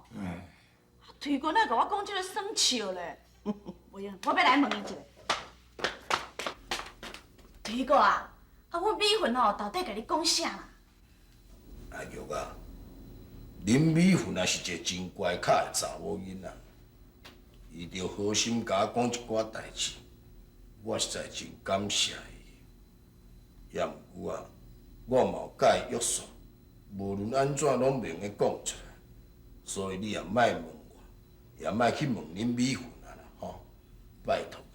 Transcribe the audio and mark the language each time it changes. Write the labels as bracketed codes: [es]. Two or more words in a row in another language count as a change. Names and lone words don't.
[nan] 推哥哪甲我讲这个耍笑咧？不用，我要来问伊一下。推哥啊，阮美芬吼到底甲你讲啥啦？阿玉啊，林美芬也是一个真乖巧的查某囡仔，伊着好心甲我讲一寡代志，我实在真感谢伊。也毋过啊，我嘛有甲伊约束，无论安怎拢免个讲出来，所以你也莫问我，也莫去问林美芬啊啦，吼，拜托你。